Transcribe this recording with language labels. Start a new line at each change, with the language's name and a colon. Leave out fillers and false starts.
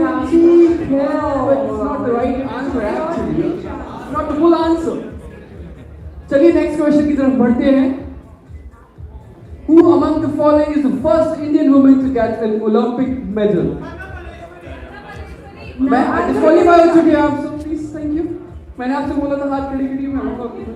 Hindi: ठीक है,
English: but it's not the right answer actually. Not the full answer.
Hindi: चलिए next question की तरफ बढ़ते हैं.
English: Who among the following is the first Indian woman to get an Olympic medal?
Hindi: मैं disqualify हो चुकी आप सब,
English: please, thank you.
Hindi: मैंने आपसे बोला था हाथ खड़ी करिए, मैं आऊँगा.